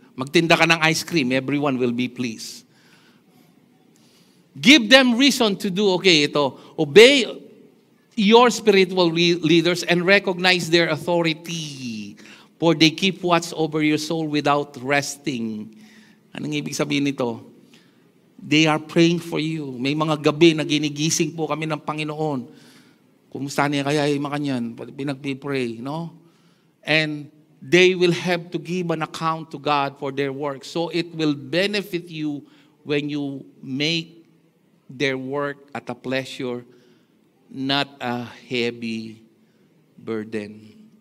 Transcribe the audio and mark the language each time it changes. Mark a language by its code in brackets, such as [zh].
[tl] Magtinda ka ng ice cream, [en] everyone will be pleased. Give them reason to do, obey your spiritual leaders and recognize their authority, for they keep watch over your soul without resting. [tl] Anong ibig sabihin nito? [en] They are praying for you. [tl] May mga gabi na ginigising po kami ng Panginoon. Kumusta niya kaya yung mga kanyan? Pinagpipray, no? [en] And they will have to give an account to God for their work. So it will benefit you when you make their work at a pleasure, not a heavy burden.